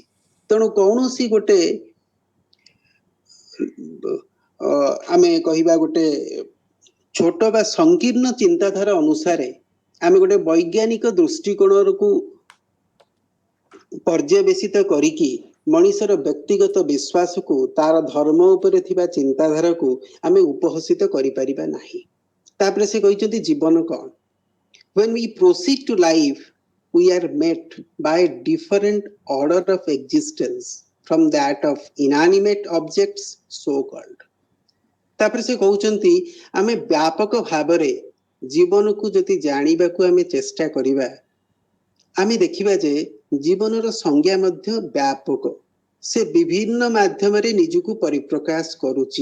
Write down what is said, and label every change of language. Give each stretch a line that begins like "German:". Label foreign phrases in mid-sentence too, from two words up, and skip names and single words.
Odia: ତେଣୁ କୌଣସି ଗୋଟେ ଆମେ କହିବା ଗୋଟେ ଛୋଟ ବା ସଙ୍କୀର୍ଣ୍ଣ ଚିନ୍ତାଧାରା ଅନୁସାର ଆମେ ଗୋଟେ ବୈଜ୍ଞାନିକ ଦୃଷ୍ଟିକୋଣ କୁ ପର୍ଯ୍ୟବେସିତ କରିକି ମଣିଷର ବ୍ୟକ୍ତିଗତ ବିଶ୍ୱାସ କୁ ତାର ଧର୍ମ ଉପରେ ଥିବା ଚିନ୍ତାଧାରା କୁ ଆମେ ଉପହସିତ କରି ପାରିବା ନାହିଁ. ତାପରେ ସେ କହିଛନ୍ତି ଜୀବନ କଣ.
English: When we proceed to life, we are met by a different order of existence from that of inanimate objects so called.
Odia: ତାପରେ ସେ କହୁଛନ୍ତି ଆମେ ବ୍ୟାପକ ଭାବରେ ଜୀବନ କୁ ଯେତି ଜାଣିବା କୁ ଆମେ ଚେଷ୍ଟା କରିବା ଆମେ ଦେଖିବା ଯେ ଜୀବନର ସଂଜ୍ଞା ମଧ୍ୟ ବ୍ୟାପକ ସେ ବିଭିନ୍ନ ମାଧ୍ୟମ ରେ ନିଜକୁ ପରିପ୍ରକାଶ କରୁଛି.